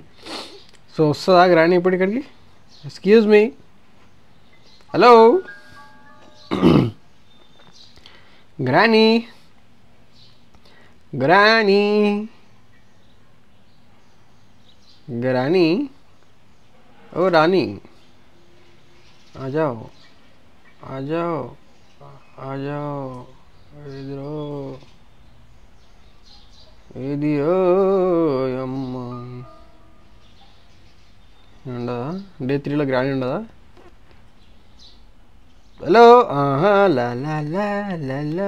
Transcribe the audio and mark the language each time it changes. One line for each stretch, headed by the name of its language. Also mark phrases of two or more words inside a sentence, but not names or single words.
Telugu: సో వస్తుందా గ్రానీ ఇప్పుడు ఇక్కడికి?
English: excuse me.
Telugu: హలో గ్రానీ గ్రానీ గ్రానీ.
Hindi: ओ रानी आ जाओ आ जाओ आ जाओ.
Telugu: ఇదిరో అమ్మ. ఉండదా డే 3లో గ్రాండ్ ఉండదా? హలో. లా లా లా లా లా.